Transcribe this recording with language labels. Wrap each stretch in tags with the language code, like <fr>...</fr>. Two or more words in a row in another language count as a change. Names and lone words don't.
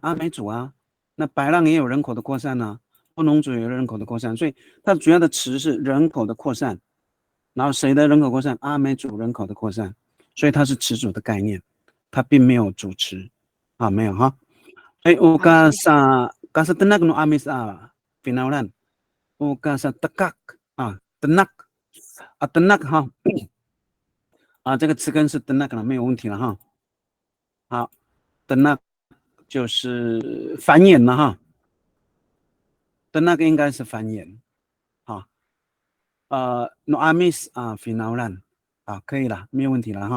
<zh>阿美族啊，那白浪也有人口的扩散呢、布农族也有人口的扩散，所以它主要的词是人口的扩散，然后谁的人口扩散？阿美族人口的扩散，所以它是词组的概念，它并没有主词啊，没有哈。哎，我好，</zh> <ami>刚 sa kasa tenak no amis finalan，</ami> <zh>我刚</zh> <ami>sa tekak tenak tenak</ami> <zh>哈这个词根是 tenak 了，没有问题了哈。好，tenak 就是繁衍了哈。的那个应该是繁衍啊。</zh> <ami>no amis finalan</ami> <zh>可以了，没有问题了哈。</zh>